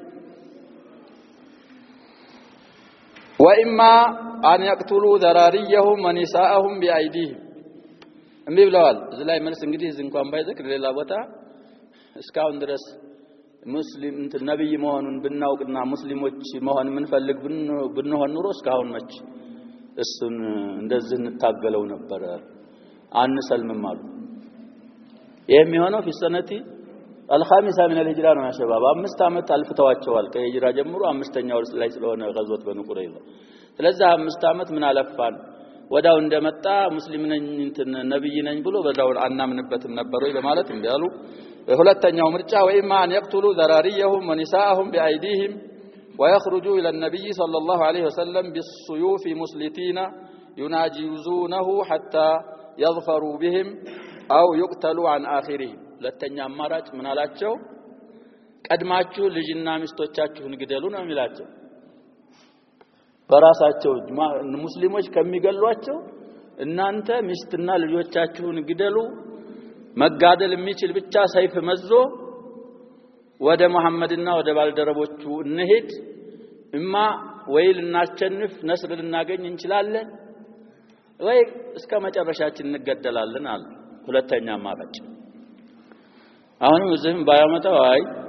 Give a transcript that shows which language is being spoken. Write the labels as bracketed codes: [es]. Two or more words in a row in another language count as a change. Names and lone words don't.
[ar] واما ان يقتلوا ذراريهم ونساءهم بايديهم [am] እምቢ ብለዋል እዚህ ላይ መልስ እንግዲህ እዚህ እንኳን ባይዘክር ሌላ ቦታ እስካሁን ድረስ ሙስሊም ነብይ መሆኑን ብናውቅና ሙስሊሞች መሆን ምን ፈልግ ብንሆን ኑሮ እስካሁን መች እሱን እንደዚህ እንታገለው ነበር አንሰልምም አሉ የሚሆነው [ar] في السنه الخامسه من الهجره [am] ነው [ar] يا شباب [am] 5 አመት አልፍተዋቸዋል ከሂጅራ ጀምሮ 5ኛው ወር ላይ ስለሆነ ገዝወት በኑ ቁረይዛ ስለዚህ 5 አመት ምን አለፋን ወዳው እንደመጣ ሙስሊም ነኝ ነብይ ነኝ ብሎ በዛው አናምንበትም ነበር ወይ በማለት እንዲያሉ ሁለተኛው ምርጫ ወይማ [ar] አን يقتلوا ذراريهم ونساءهم بايديهم ويخرجوا الى النبي صلى الله عليه وسلم بالسيوف مسلتين يناجزونه حتى يظفروا بهم او يقتلوا عن اخرهم [am] ሁለተኛ አማራጭ ምን አላቸው ቀድማችሁ ልጅና ሚስቶቻችሁን ግደሉ ነው የሚላቸው በራሳቸው ሙስሊሞች ከሚገሏቸው እናንተ ሚስትና ልጆቻችሁን ግደሉ መጋደል የሚችል ብቻ ሰይፍ መዞ ወደ መሐመድና ወደ ባልደረቦቹ እንሄድ እማ ወይ ልናቸንፍ ነስር ልናገኝ እንችላለን ወይ እስከ መጨረሻችን እንገደላለን አሉ ሁለተኛ አማራጭ አሁን እዚህም ባያመጣው አይ